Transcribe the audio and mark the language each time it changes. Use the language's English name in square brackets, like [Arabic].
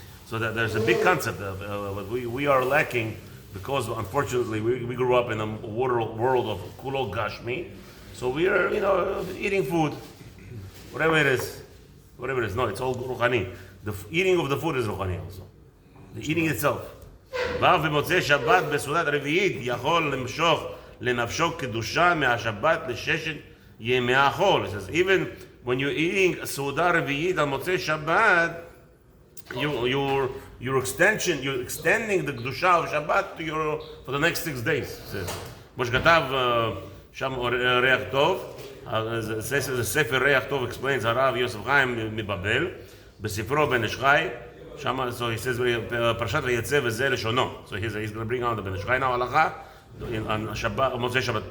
[English] So that there's a big concept of we are lacking because unfortunately we grew up in a world of Kulo Gashmi. So we are, eating food, whatever it is. No, it's all Ruchani. The eating of the food is Ruchani also. The eating itself. [Hebrew] בא ומוצא שבת בסעודת רביעית יכול למשוך לנפשו קדושה מהשבת לששת ימי החול. [English] It says even when you're eating סעודה רביעית על מוצא שבת, you're extending the קדושה of שבת for the next 6 days. [Hebrew] כמו שכתב שם ריח טוב, ספר ריח טוב explains הרב יוסף חיים מבבל בספרו בן איש חי. [English] Shama, so he says, Parashat Vayetze v'zeh leshono. So he's going to bring out the Ben Ish Chai now halacha on Shabbat, Motzei Shabbat.